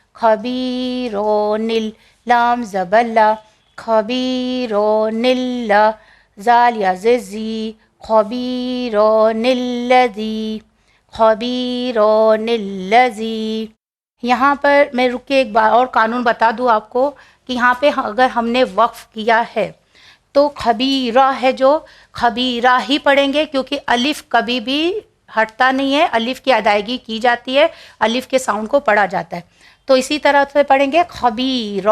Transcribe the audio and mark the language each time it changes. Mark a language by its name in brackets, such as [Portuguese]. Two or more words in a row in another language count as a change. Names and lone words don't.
[Urdu] خبیرو نل، لام زبر لا خبیرو نل، زال یا زر زی خبیرو نلذی خبیرو نلذی۔ یہاں پر میں رک کے ایک بار اور قانون بتا دوں آپ کو کہ یہاں پہ اگر ہم نے وقف کیا ہے تو خبیرہ ہے جو خبیرہ ہی پڑھیں گے، کیونکہ الف کبھی بھی ہٹتا نہیں ہے، الف کی ادائیگی کی جاتی ہے، الف کے ساؤنڈ کو پڑھا جاتا ہے، تو اسی طرح سے پڑھیں گے خبیرہ۔